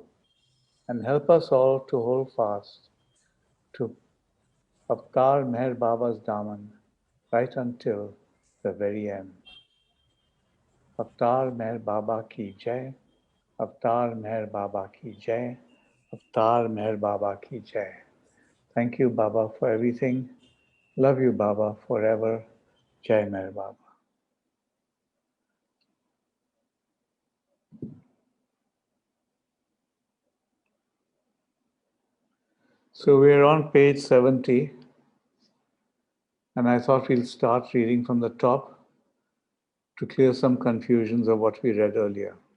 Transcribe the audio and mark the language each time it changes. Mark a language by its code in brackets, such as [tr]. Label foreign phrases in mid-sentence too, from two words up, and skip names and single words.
[en] And help us all to hold fast to Avtar Meher Baba's Daman right until the very end. [hi] अवतार मेहर बाबा की जय, अवतार मेहर बाबा की जय, अवतार मेहर बाबा की जय. [en] Thank you, Baba, for everything. Love you, Baba, forever. [hi] जय मेहर बाबा. [en] So we're on page 70, and I thought we'll start reading from the top to clear some confusions of what we read earlier.